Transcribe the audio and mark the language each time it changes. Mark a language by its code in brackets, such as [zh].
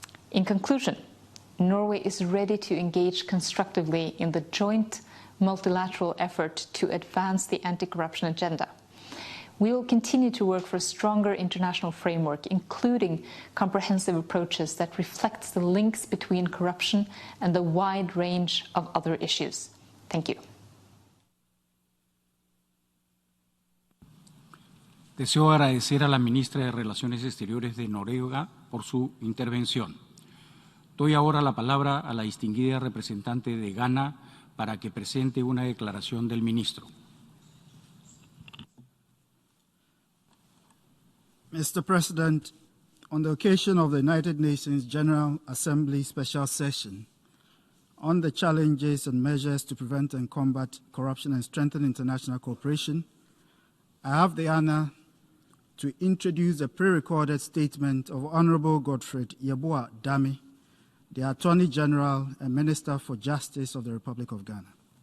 [en] In conclusion, Norway is ready to engage constructively in the joint multilateral effort to advance the anti-corruption agenda. We will continue to work for a stronger international framework, including comprehensive approaches that reflect the links between corruption and the wide range of other issues. Thank you. [es] Deseo agradecer a la ministra de Relaciones Exteriores de Noruega por su intervención. Doy ahora la palabra a la distinguida representante de Ghana para que presente una declaración del ministro. [en] Mr. President, on the occasion of the United Nations General Assembly Special Session on the challenges and measures to prevent and combat corruption and strengthen international cooperation, I have the honor to introduce a pre-recorded statement of Honorable Godfred Yeboah Dame, the Attorney General and Minister for Justice of the Republic of Ghana.